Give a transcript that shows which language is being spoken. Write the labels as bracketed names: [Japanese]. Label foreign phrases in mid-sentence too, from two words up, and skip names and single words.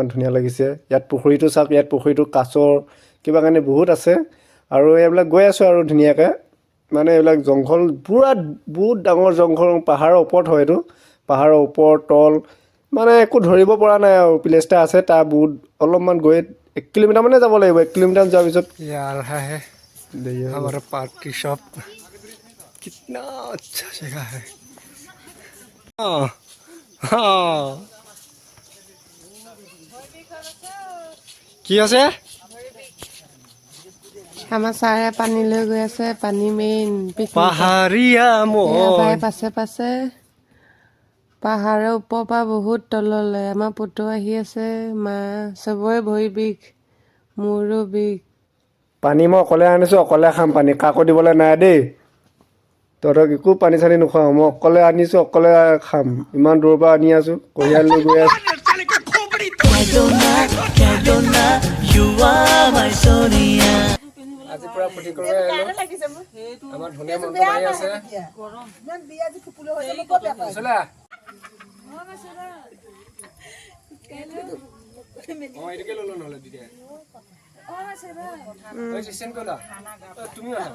[Assamese] ধুনীয়া লাগিছে ইয়াত পুখুৰীটো চাওক ইয়াত পুখুৰীটো কাছৰ কিবা কাৰণে বহুত আছে আৰু এইবিলাক গৈ আছোঁ আৰু ধুনীয়াকৈ মানে এইবিলাক জংঘল পূৰা বহুত ডাঙৰ জংঘল পাহাৰৰ ওপৰত হয় এইটো পাহাৰৰ ওপৰ তল মানে একো ধৰিব পৰা নাই আৰু প্লেচ এটা আছে তাৰ বহুত অলপমান গৈ 1 কিলোমিটাৰ মানে যাব লাগিব 1 কিলোমিটাৰ যোৱাৰ পিছত [Hindi] यार है हमारा पार्टी शॉप कितना अच्छा जगह है [Assamese] কি আছে আমাৰ ছাৰে পানী লৈ গৈ আছে পানী মেইন পাহাৰীয়া ভাই পাছে পাহাৰৰ ওপৰৰ পৰা বহুত তললৈ আমাৰ পুতু আহি আছে মা চবৰে ভৰি বিষ মোৰো বিষ পানী মই অকলে আনিছোঁ অকলে খাম পানী কাকো দিবলৈ নাই দেই তহঁতক একো পানী চানী নোখোৱাওঁ মই অকলে আনিছোঁ অকলে খাম ইমান দূৰৰ পৰা আনি আছোঁ কঢ়িয়াই লৈ গৈ আছোঁ [Hindi] साले का खोपड़ी [Assamese] আজি পুৰা ফূৰ্তি কৰিব আহিলোঁ আমাৰ ধুনীয়া মনটো মাৰি আছে চলা এইটোকে ল'লো নহ'লে তেতিয়া তুমি